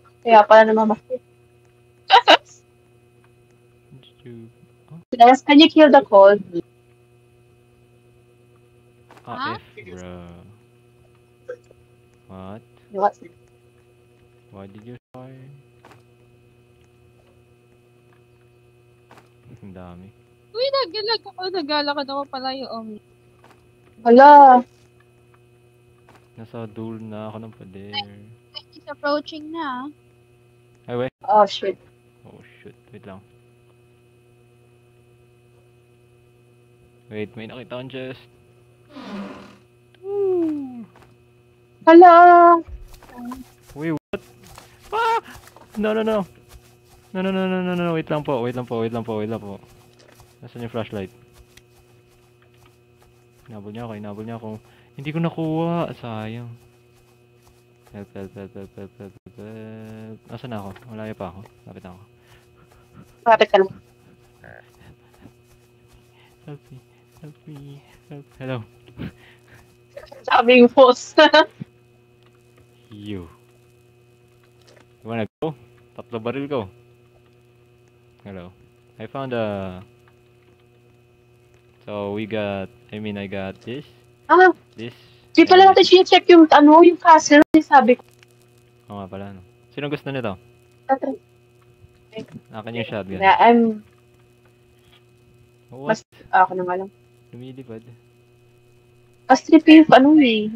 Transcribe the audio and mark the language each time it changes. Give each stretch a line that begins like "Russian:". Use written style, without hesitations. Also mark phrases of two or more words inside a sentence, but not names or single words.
Filipino: Kaya pala namamatay.
English: Guys, can you kill the cold? Huh? F, bro. What? What? Why did you fire?
Filipino: Ang dami. Uy, naglalakad ako pala yung Hala. Nasa duel na ako ng pader.
English: He's approaching na. Ay, wait. Oh shit. Oh, shoot. Wait lang.
Filipino: Wait, may nakita akong chest. Hala.
English: Wait, what? Ah! No. No.
Filipino: Wait lang po. Nasaan yung flashlight? Hinabol niya ako. Hindi ko nakuha. Sayang. Help. Nasaan na ako? Malaya pa ako. Lapit na ako. Kapit ka lang.
English: Help me. Hello.
Filipino: Sabi yung boss.
English: You. You wanna go?
Filipino: Tatlo baril ko.
English: Hello. I found a... So we got... I got this. Ah, This.
Filipino: di pala
English: and
Filipino: natin
English: this.
Filipino: check yung yung castle. Sabi ko. Oo nga pala, no? Sino gusto nito? Akin yung shotgun. Na,
English: What?
Filipino: ako na nga lang. Lumilipad. Mas trippy yung yung